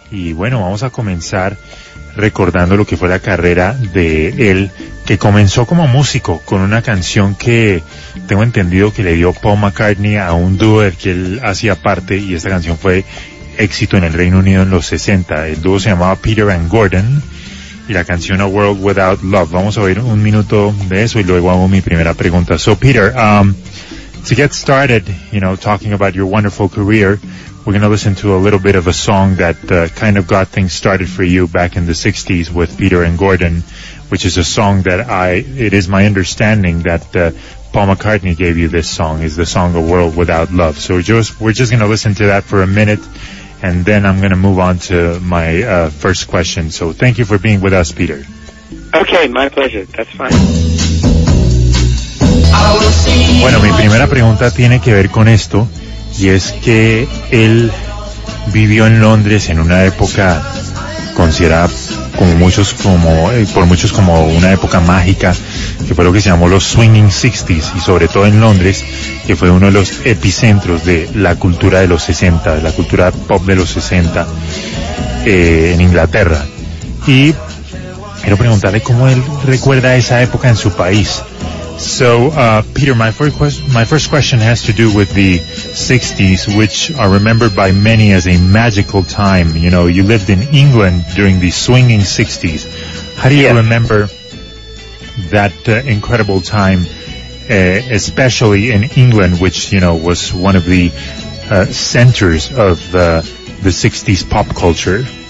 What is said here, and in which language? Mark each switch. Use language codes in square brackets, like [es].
[es] Y bueno, vamos a comenzar recordando lo que fue la carrera de él, que comenzó como músico con una canción que tengo entendido que le dio Paul McCartney a un dúo del que él hacía parte, y esta canción fue éxito en el Reino Unido en los 60. El dúo se llamaba Peter and Gordon y la canción A World Without Love. Vamos a oír un minuto de eso y luego hago mi primera pregunta. [en] So Peter, to get started, you know, talking about your wonderful career, we're going to listen to a little bit of a song that kind of got things started for you back in the 60s with Peter and Gordon, which is a song that it is my understanding that Paul McCartney gave you this song, is the song A World Without Love. So we're just going to listen to that for a minute, and then I'm going to move on to my first question. So thank you for being with us, Peter. Okay, my pleasure. That's fine. [es] Bueno, mi primera pregunta tiene que ver con esto, y es que él vivió en Londres en una época considerada por muchos como una época mágica, que fue lo que se llamó los Swinging 60s, y sobre todo en Londres, que fue uno de los epicentros de la cultura de los 60, de la cultura pop de los 60 en Inglaterra. Y quiero preguntarle cómo él recuerda esa época en su país. [en] So, Peter, my first question has to do with the 60s, which are remembered by many as a magical time. You know, you lived in England during the swinging 60s. How do you remember that incredible time, especially in England, which, you know, was one of the centers of the 60s pop culture?